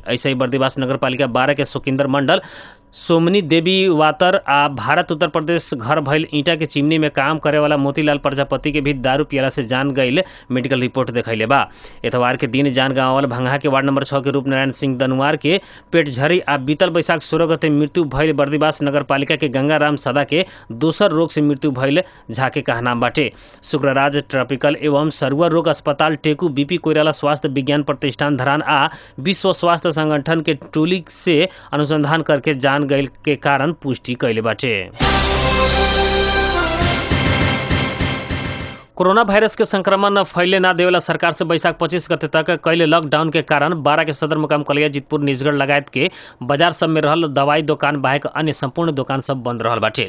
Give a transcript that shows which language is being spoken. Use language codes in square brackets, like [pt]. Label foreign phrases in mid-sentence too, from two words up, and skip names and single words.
[bho] ऐसे ही बर्दिवास नगर पालिका 12 के सुखिंदर मंडल, सोमनी देवी वातर आ भारत उत्तर प्रदेश घर भइल ईंटा के चिमनी में काम करे वाला मोतीलाल प्रजापति के भी दारू पियला से जान गईल मेडिकल रिपोर्ट देखैले बा। एतवार के दिन जान गाँव भंगहा के वार्ड नंबर 6 के रूप नारायण सिंह दनुआर के पेट झरी आ बीतल बैसाख 16 गते मृत्यु भइल बर्दिवास नगर पालिका के गंगाराम सदा के दोसर रोग से मृत्यु भइल झाके कहनाम बाटे। शुक्रराज ट्रॉपिकल एवं सरुआ रोग अस्पताल टेकू, बीपी कोइराला स्वास्थ्य विज्ञान प्रतिष्ठान धरान आ विश्व स्वास्थ्य संगठन के टोली से अनुसंधान करके जान गईल के कारण पुष्टि कैले बाटे। कोरोना वायरस के संक्रमण फैले ना देवेला सरकार से बैसाख 25 गते तक कैले लॉकडाउन के कारण 12 के सदर मुकाम कलिया, जीतपुर, निजगढ़ लगायत के बाजार सब में रहल दवाई दुकान बाहेक अन्य संपूर्ण दुकान सब बंद रहल बाटे।